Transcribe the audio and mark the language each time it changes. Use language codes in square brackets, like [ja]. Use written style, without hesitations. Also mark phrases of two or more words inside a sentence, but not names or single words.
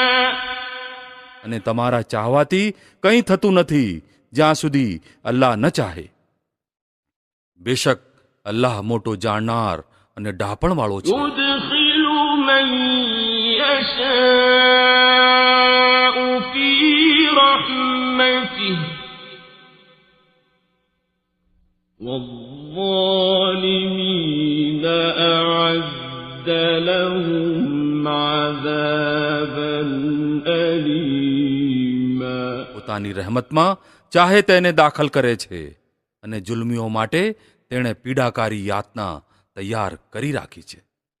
[gu] અને તમારા ચાહવાથી કંઈ થતું નથી જ્યાં સુધી અલ્લાહ ન ચાહે. બેશક અલ્લાહ મોટો જાણનાર અને ડાપણવાળો છે. [ar] يدخل من يشاء في رحمته والظالمين أعد لهم عذابا أليما. [gu] પોતાની રહેમતમાં ચાહે તેને દાખલ કરે છે અને જુલ્મીઓ માટે તેણે પીડાકારી યાતના તૈયાર કરી રાખી છે.